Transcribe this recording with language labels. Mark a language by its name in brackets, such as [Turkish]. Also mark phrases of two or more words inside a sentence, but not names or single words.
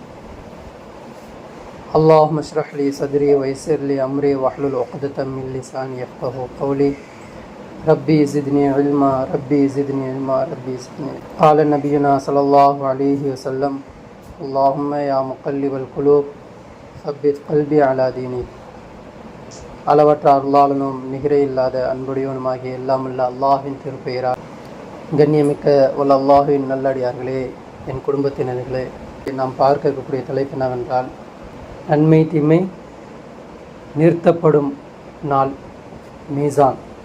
[Arabic] اللهم اشرح لي صدري ويسر لي أمري واحلل عقدة من لساني يفقهوا قولي. ربي زدني علما ربي زدني علما ربي زدني علما. قال نبينا صلى الله عليه وسلم اللهم يا مقلب القلوب ثبت قلبي على دينك. [Tamil] அளவற்ற அருளாளனும் நிகரே இல்லாத அன்புடையவனுமாகிய எல்லாம் உள்ள அல்லாஹ்வின் திருப்பெயரால் கண்ணியமிக்க உள்ள அல்லாஹ்வின் நல்லடியார்களே, என் குடும்பத்தினர்களே, நாம் பார்க்க இருக்கக்கூடிய தலைப்பு என்னவென்றால் நன்மை தீமை நிறுத்தப்படும் நாள், மீசான்.